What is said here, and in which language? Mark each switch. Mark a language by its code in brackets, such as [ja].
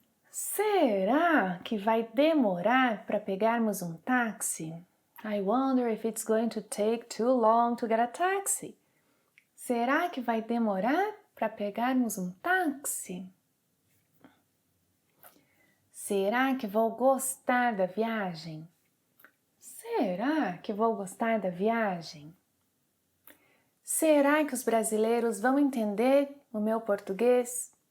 [pt] Será que vai demorar para pegarmos um táxi? [en] I wonder if it's going to take too long to get a taxi. [pt] Será que vai demorar para pegarmos um táxi? Será que vou gostar da viagem? Será que vou gostar da viagem? Será que os brasileiros vão entender o meu português?